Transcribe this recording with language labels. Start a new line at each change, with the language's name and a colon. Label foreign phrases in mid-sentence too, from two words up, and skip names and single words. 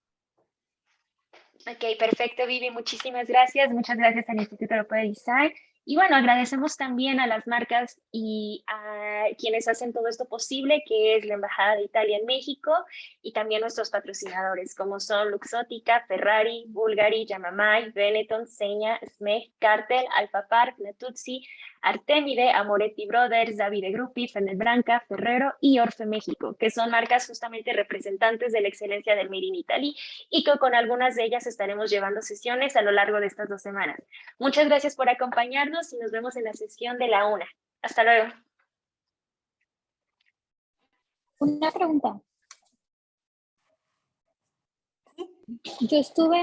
Spanish: Ok, perfecto, Vivi, muchísimas gracias. Muchas gracias al Instituto Europeo de Design. Y bueno, agradecemos también a las marcas y a quienes hacen todo esto posible, que es la Embajada de Italia en México y también nuestros patrocinadores, como son Luxottica, Ferrari, Bulgari, Yamamay, Benetton, Seña, Smeg, Cartel, Alfa Park, Natuzzi, Artemide, Amoretti Brothers, Davide Gruppi, Branca, Ferrero y Orfe México, que son marcas justamente representantes de la excelencia del
English: Made in Italy
Spanish: y que con algunas de ellas estaremos llevando sesiones a lo largo de estas 2 semanas. Muchas gracias por acompañarnos y nos vemos en la sesión de la 1. Hasta luego. Una pregunta. Yo estuve